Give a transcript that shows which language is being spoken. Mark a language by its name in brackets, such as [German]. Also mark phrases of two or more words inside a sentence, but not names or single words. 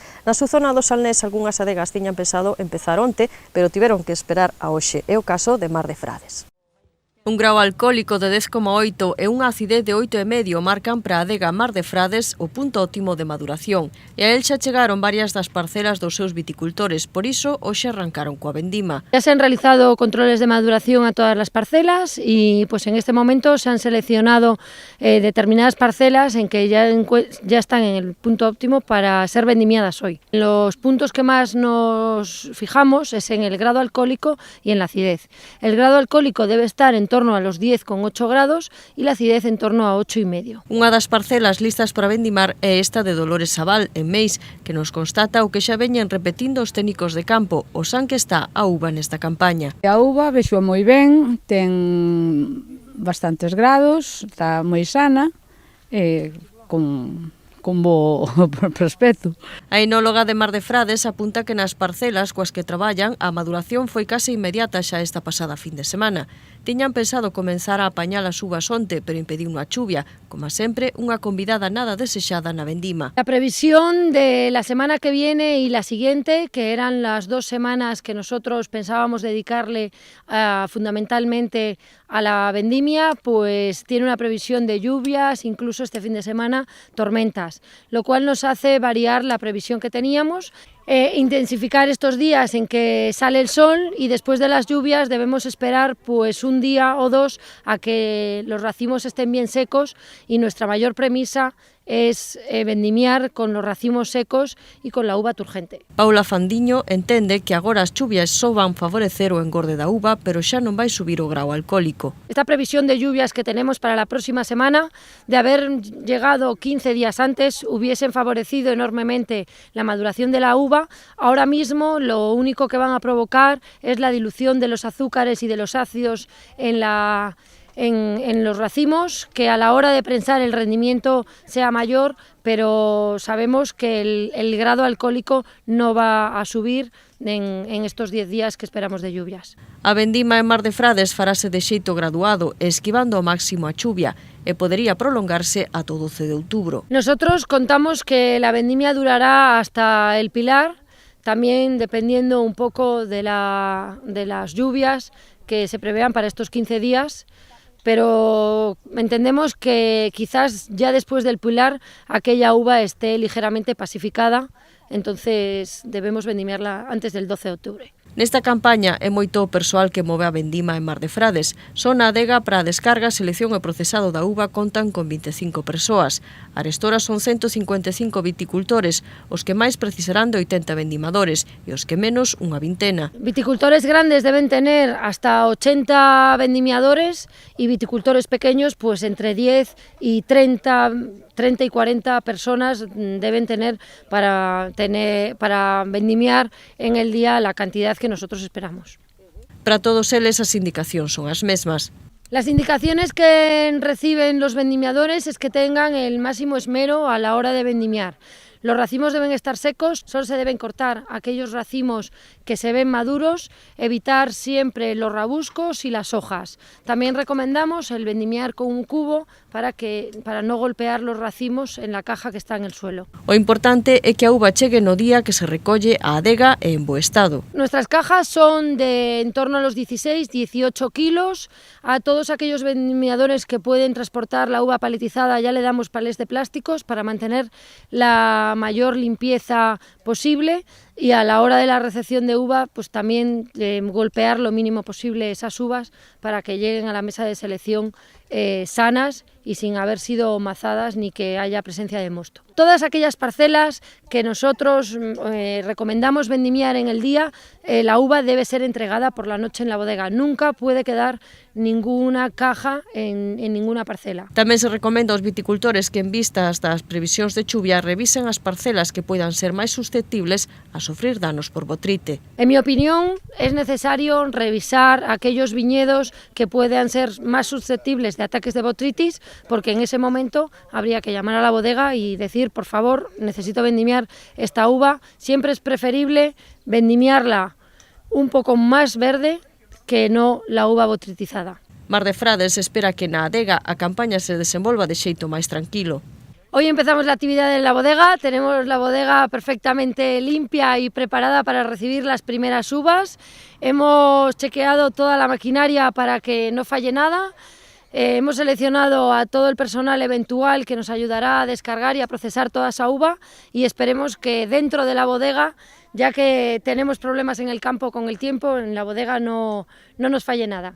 [Galician] Na súa zona do Salnés, algunhas adegas tiñan pensado empezar onte, pero tiveron que esperar a hoxe. É o caso de Mar de Frades. Un grau alcohólico de 10,8 e unha acidez de 8,5 marcan para a adega Mar de Frades o punto óptimo de maduración. E a el xa chegaron varias das parcelas dos seus viticultores, por iso hoxe arrancaron coa vendima. [Spanish] Ya se han realizado controles de maduración a todas las parcelas y pues en este momento se han seleccionado determinadas parcelas en que ya están en el punto óptimo para ser vendimiadas hoy. Los puntos que más nos fijamos es en el grado alcohólico y en la acidez. El grado alcohólico debe estar en torno a los 10,8 grados y la acidez en torno a 8,5. [Galician] Unha das parcelas listas para vendimar é esta de Dolores Sabal, en Meis, que nos constata o que xa veñen repetindo os técnicos de campo, o san que está a uva nesta campaña. A uva vexo moi ben, ten bastantes grados, está moi sana, con bo prospecto. A enóloga de Mar de Frades apunta que nas parcelas coas que traballan a maduración foi case inmediata xa esta pasada fin de semana. Tiñan pensado comenzar a apañar as uvas onte, pero impediu unha chuvia, como sempre, unha convidada nada desexada na vendima. [Spanish] La previsión de la semana que viene y la siguiente, que eran las 2 semanas que nosotros pensábamos dedicarle fundamentalmente a la vendimia, pues tiene una previsión de lluvias, incluso este fin de semana tormentas, lo cual nos hace variar la previsión que teníamos. Intensificar estos días en que sale el sol y después de las lluvias debemos esperar pues un día o dos a que los racimos estén bien secos y nuestra mayor premisa es vendimiar con los racimos secos y con la uva turgente. [Galician] Paula Fandiño entende que agora as chuvias só van favorecer o engorde da uva, pero xa non vai subir o grau alcohólico. [Spanish] Esta previsión de lluvias que tenemos para la próxima semana, de haber llegado 15 días antes, hubiesen favorecido enormemente la maduración de la uva. Ahora mismo lo único que van a provocar es la dilución de los azúcares y de los ácidos en los racimos, que a la hora de prensar el rendimiento sea mayor, pero sabemos que el grado alcohólico no va a subir en estos 10 días que esperamos de lluvias. [Galician] A vendima en Mar de Frades farase de xeito graduado, esquivando ao máximo a chuvia, e podería prolongarse ata o 12 de outubro. [Spanish] Nosotros contamos que la vendimia durará hasta el Pilar, también dependiendo un poco de las lluvias que se prevean para estos 15 días, pero entendemos que quizás ya después del Pilar aquella uva esté ligeramente pacificada, entonces debemos vendimiarla antes del 12 de octubre. [Galician] Nesta campaña é moito o persoal que move a vendima en Mar de Frades. Só na adega para a descarga, selección e procesado da uva contan con 25 persoas. Arestora son 155 viticultores, os que máis precisarán de 80 vendimadores e os que menos unha vintena. [Spanish] Viticultores grandes deben tener hasta 80 vendimiadores y viticultores pequeños pues entre 10 y 30 y 40 personas deben tener para vendimiar en el día la cantidad que nosotros esperamos. [Galician] Para todos eles as indicacións son as mesmas. [Spanish] Las indicaciones que reciben los vendimiadores es que tengan el máximo esmero a la hora de vendimiar. Los racimos deben estar secos, solo se deben cortar aquellos racimos que se ven maduros, evitar siempre los rabuscos y las hojas. También recomendamos el vendimiar con un cubo para no golpear los racimos en la caja que está en el suelo. [Galician] O importante é que a uva chegue no día que se recolle a adega e en bo estado. [Spanish] Nuestras cajas son de en torno a los 16-18 kilos. A todos aquellos vendimiadores que pueden transportar la uva paletizada ya le damos palés de plásticos para mantener la mayor limpieza posible, y a la hora de la recepción de uva pues también golpear lo mínimo posible esas uvas para que lleguen a la mesa de selección sanas y sin haber sido mazadas ni que haya presencia de mosto. Todas aquellas parcelas que nosotros recomendamos vendimiar en el día, la uva debe ser entregada por la noche en la bodega. Nunca puede quedar ninguna caja en ninguna parcela. [Galician] Tamén se recomenda aos viticultores que en vistas das previsións de chuvia revisen as parcelas que poidan ser máis susceptibles a sufrir danos por botrite. [Spanish] En mi opinión, es necesario revisar aquellos viñedos que puedan ser más susceptibles de ataques de botritis, porque en ese momento habría que llamar a la bodega y decir, por favor, necesito vendimiar esta uva. Siempre es preferible vendimiarla un poco más verde que no la uva botritizada. [Galician] Mar de Frades espera que na adega a campaña se desenvolva de xeito máis tranquilo. [Spanish] Hoy empezamos la actividad en la bodega, tenemos la bodega perfectamente limpia y preparada para recibir las primeras uvas. Hemos chequeado toda la maquinaria para que no falle nada. Hemos seleccionado a todo el personal eventual que nos ayudará a descargar y a procesar toda esa uva, y esperemos que dentro de la bodega, ya que tenemos problemas en el campo con el tiempo, en la bodega no nos falle nada.